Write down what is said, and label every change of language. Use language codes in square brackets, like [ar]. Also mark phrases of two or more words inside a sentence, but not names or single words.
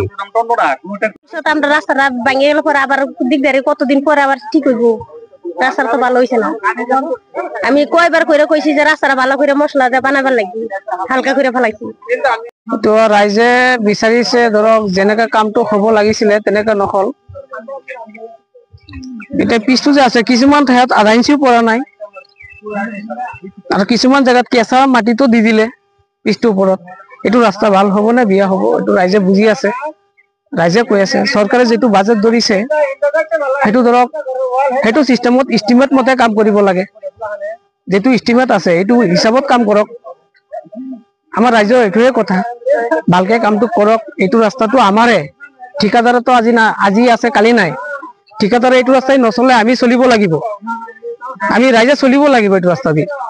[bn] আমরা রাস্তাটা ভাঙে গেল পরে আবার দিকদারি কতদিন পরে আবার ঠিক হইব রাস্তাটা তো ভালো হইছে না আমি কয়বার কইরা কইছি যে রাস্তাটা ভালো করে মশলা দিয়ে বানাবার লাগি হালকা করে ফেলাইছি [as] তো রাইজে বিচাৰিছে ধৰক যেনেকা কামটো হ'ব লাগিছিলে তেনেকা নহল এটা পিছটো যে আছে কিছুমান ঠাইত আধা ইঞ্চিও পৰা নাই আৰু কিছুমান জায়গাত কেঁচা মাটিটো দি দিলে পিছটোৰ ওপৰত এইটো ৰাস্তা ভাল হ'ব নে বিয়া হ'ব এইটো ৰাইজে বুজি আছে ৰাইজে কৈ আছে চৰকাৰে যেটো বাজেট ধৰিছে সেইটো ধৰক সেইটো সিস্টেমত এস্টিমেট মতে কাম কৰিব লাগে যেটো এস্টিমেট আছে এইটো হিচাপত কাম কৰক আমাৰ ৰাজ্যৰ একোৱে কথা ভালকে কামটো কৰক এইটো ৰাস্তাটো আমাৰে ঠিকাদাৰ তো আজি আছে কালি নাই ঠিকাদাৰ এইটো ৰাস্তাই নচলে আমি চলিব লাগিব আমি ৰাইজে চলিব লাগিব এইটো ৰাস্তা দি